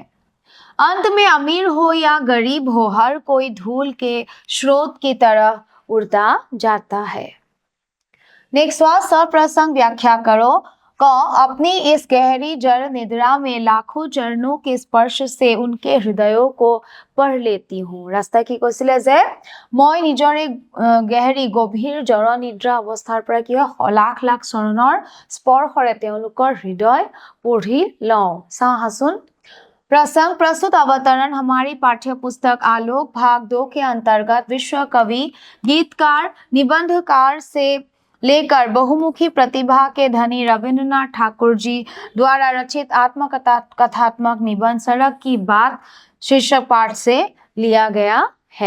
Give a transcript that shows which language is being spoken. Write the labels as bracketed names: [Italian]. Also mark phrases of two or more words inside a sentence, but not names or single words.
[Hindi] अंत में अमीर हो या गरीब हो, हर कोई धूल के स्रोत की तरह उड़ता जाता है। नेक्स्ट हुआ सप्रसंग व्याख्या करो। क अपनी इस गहरी जड़ निद्रा में लाखों चरणों के स्पर्श से उनके हृदयों को पढ़ लेती हूँ। [Assamese] ৰাস্তা কি কৈছিলে যে মই নিজৰে গহৰী গভীৰ জড় নিদ্ৰা অৱস্থাৰ পৰা কি হয় লাখ লাখ চৰণৰ স্পৰ্শৰে তেওঁলোকৰ হৃদয় পঢ়ি লওঁ। চাওঁহাচোন। [Hindi] प्रसंग प्रस्तुत अवतरण हमारी पाठ्य पुस्तक आलोक भाग 2 के अंतर्गत विश्व कवि, गीतकार, निबंधकार से लेकर बहुमुखी प्रतिभा के धनी रविन्द्रनाथ ठाकुर जी द्वारा रचित आत्मकथा कथात्मक निबंध सड़क की बात शीर्षक पाठ से लिया गया है।